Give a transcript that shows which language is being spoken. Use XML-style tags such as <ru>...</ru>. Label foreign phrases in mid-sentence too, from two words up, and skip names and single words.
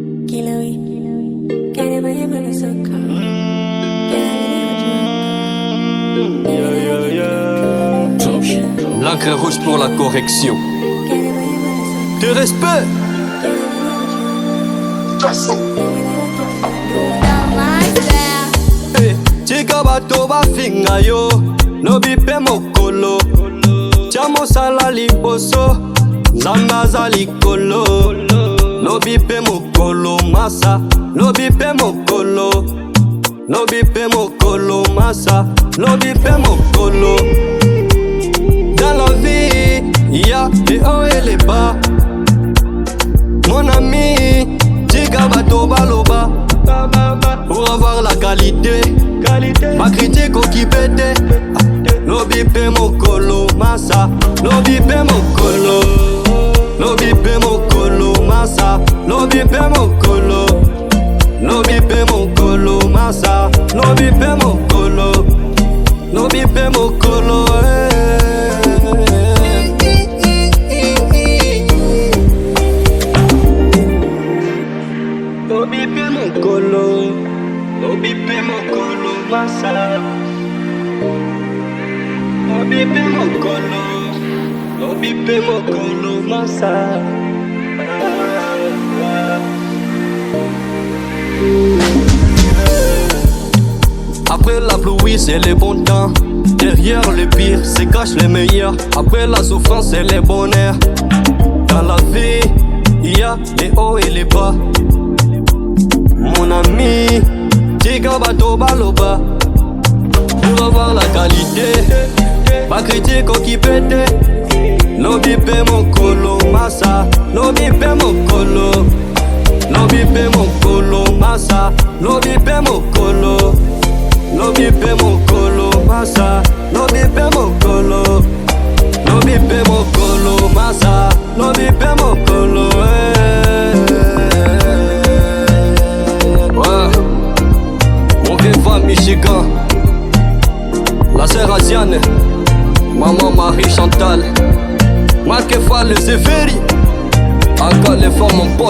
<fr>L'encre rouge pour la correction. De respect.</fr> <ln>Chika bato bafinga yo no bipe mokolo tia mosala liboso nzambe aza likolo no bipe mokolo masa no bipe mokolo no bipe mokolo masa no bipe mokolo.</ln> <fr>Dans la vie il y a les hauts et les bas, mon ami.</fr> <ln>Chika bato baloba</ln> <fr>pour avoir la qualité. Ma critique au qui pète.</fr> <ln>No bipe mokolo masa, no bipe mokolo, no bipe mokolo masa, no bipe mokolo, no bipe mokolo masa, no bipe mokolo, no bipe mokolo. No bipe mokolo, no bipe mokolo masa. No bipe mokolo, no bipe mokolo masa.</ln> <fr>Après la pluie c'est les bons temps, derrière le pire se cachent les meilleurs. Après la souffrance c'est les bonheurs. Dans la vie il y a les hauts et les bas, mon ami.</fr> <ln>Chika bato baloba</ln> <fr>pour avoir la qualité. Ma critique au qui pète.</fr> <ln>No bipe mokolo masa, no bipe mokolo, no bipe mokolo masa, no bipe mokolo, no bipe mokolo masa, no bipe mokolo, no bipe mokolo masa, no bipe mokolo.</ln> <fr>Ouais, mon vieux Michigan, la sœur Asiane, maman Marie Chantal, Marc Fall, les Zéphiri, encore les formes mon pote.</fr>